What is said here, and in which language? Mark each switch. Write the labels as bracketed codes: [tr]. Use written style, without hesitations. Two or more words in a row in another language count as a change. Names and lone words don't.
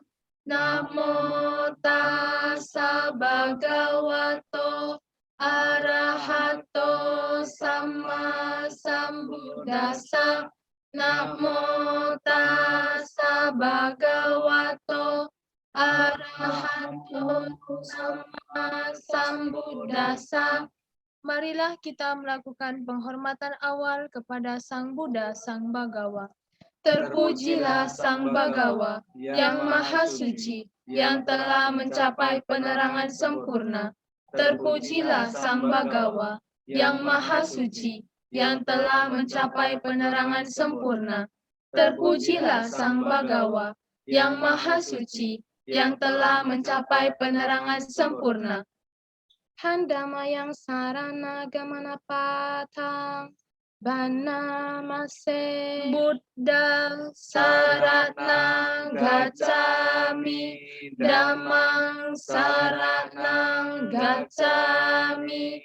[pi] Namo tassa bhagavato arahato sama sambuddhassa. Namo tassa bhagavato arahato sama sambuddhassa. [id] Marilah kita melakukan penghormatan awal kepada Sang Buddha, Sang Bhagawa. Terpujilah Sang Bhagawa yang Maha Suci, yang telah mencapai penerangan sempurna. Terpujilah Sang Bhagawa yang Maha Suci, yang telah mencapai penerangan sempurna. Terpujilah Sang Bhagawa yang Maha Suci, yang telah mencapai penerangan sempurna. [pi] Handamayang sarana gamana patang. Banamase Buddha saranang gacami. Dhammang saranang gacami.